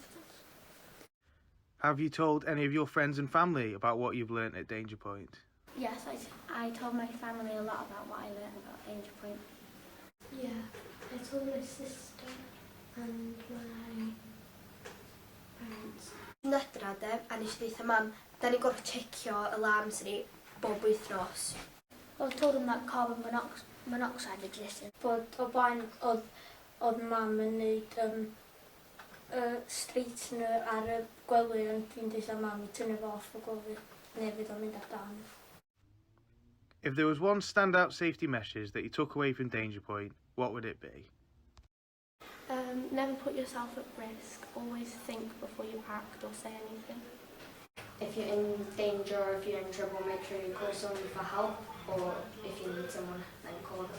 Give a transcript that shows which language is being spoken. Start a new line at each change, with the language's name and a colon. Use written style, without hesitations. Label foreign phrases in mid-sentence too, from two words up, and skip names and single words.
English: Have you told any of your friends and family about what you've learnt at DangerPoint? Yes, I told my family a lot about what I learned about DangerPoint. Yeah, I told my sister and my parents.
Welsh: Nedr adeg, a nes i ddeitha mam, da ni gorfod checio alarms ni bob wythnos.
English: I told them that carbon monoxide existed.
Welsh: But oedd mam yn neud straightener ar y gwely, ond dwi'n deitha mam I tynnu fo off y gwely, neu fydd o'n mynd ar dan.
English: If there was one standout safety message that you took away from DangerPoint, what would it be? Never put yourself at risk. Always think before you act or say anything. If you're in danger or if you're in trouble, make sure you call someone for help, or if you need someone, then call them.